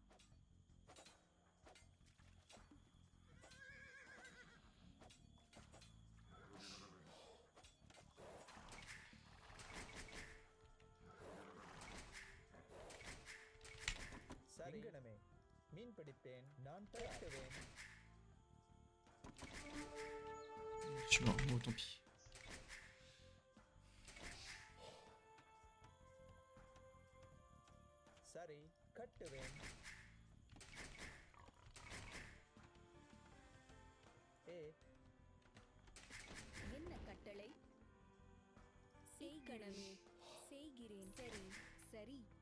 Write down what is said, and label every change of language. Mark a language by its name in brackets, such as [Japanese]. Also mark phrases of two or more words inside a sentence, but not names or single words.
[Tamil] சரி எங்கனமே மீன் பிடிப்பேன் நான் கட்டுவேன் [French] Je suis mort, bon tant pis. [Tamil] சரி கட்டுவேன் என்ன கட்டளை செய்கணமே செய்கிறேன் சரி சரி